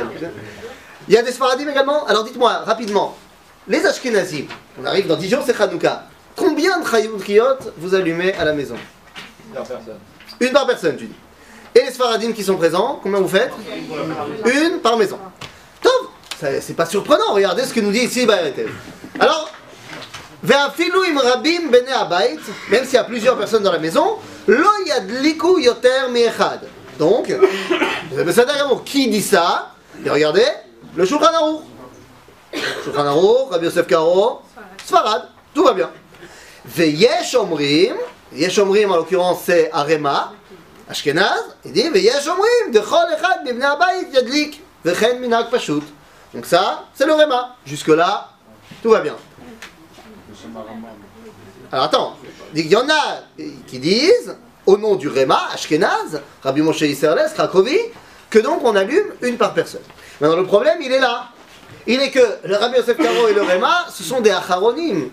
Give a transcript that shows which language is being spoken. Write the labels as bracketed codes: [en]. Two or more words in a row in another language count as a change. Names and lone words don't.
[fr] Il y a des Sfaradim également? Alors dites-moi, rapidement, les ashkénazim, on arrive dans 10 jours, c'est Hanouka. Combien de Chayot vous allumez à la maison? Une par personne, tu dis. Et les Sfaradim qui sont présents, combien vous faites? Une par maison. Top, c'est pas surprenant, regardez ce que nous dit ici Baer Etev. Alors, [he] ואפילו אם רבים בני הבית, [fr] même s'il y a plusieurs personnes dans la maison, [he] לא ידליקו יותר מאחד. [fr] Donc, qui dit ça? Et regardez, le Shulchan Aruch. Shulchan Aruch, Rabbi Yosef Karo, Sfarad, tout va bien. [he] ויש אומרים, יש אומרים [fr] en l'occurrence c'est Arema, Ashkenaz, il dit [he] ויש אומרים, דכל אחד בבני הבית ידליק, וכן מנהג פשוט. [fr] Donc ça, c'est le Rema. Jusque là, tout va bien. Alors attends, il y en a qui disent, au nom du Rema, Ashkenaz, Rabbi Moshe Isserles, Krakovi, que donc on allume une par personne. Maintenant le problème, il est là. Il est que le Rabbi Yosef Karo et le Rema, ce sont des Acharonim.